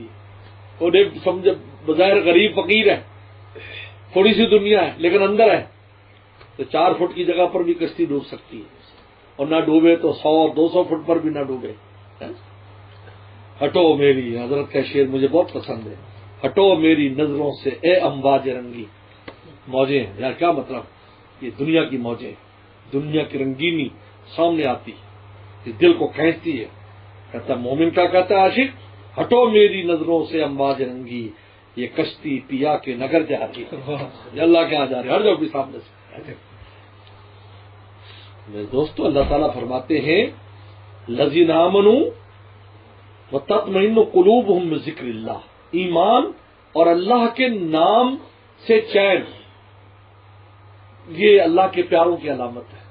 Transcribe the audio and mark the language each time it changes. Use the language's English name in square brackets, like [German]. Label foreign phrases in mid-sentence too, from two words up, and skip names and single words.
[Urdu] اور ایک سمجھے بظاہر غریب فقیر ہے، تھوڑی سی دنیا ہے لیکن اندر ہے، تو 4 فٹ کی جگہ پر بھی کشتی ڈوب سکتی ہے، اور نہ ڈوبے تو 100-200 فٹ پر بھی نہ ڈوبے. ہٹو میری، حضرت کا شعر مجھے بہت پسند ہے، ہٹو میری نظروں سے اے امواج رنگی. موجیں یار کیا مطلب، یہ دنیا کی موجیں، دنیا کی رنگینی سامنے آتی، اس دل کو کھینچتی ہے. کہتا مومن کا کہتا ہے عاشق، ہٹو میری نظروں سے امواج رنگی، یہ کشتی پیا کے نگر جا رہی ہے. یہ اللہ کے یہاں جا رہے، ہر جو بھی سامنے سے. میرے دوستو، اللہ تعالیٰ فرماتے ہیں [Arabic] الذین آمنوا وتطمئن قلوبہم بذکر اللہ، [Urdu] ایمان اور اللہ کے نام سے چین، یہ اللہ کے پیاروں کی علامت ہے.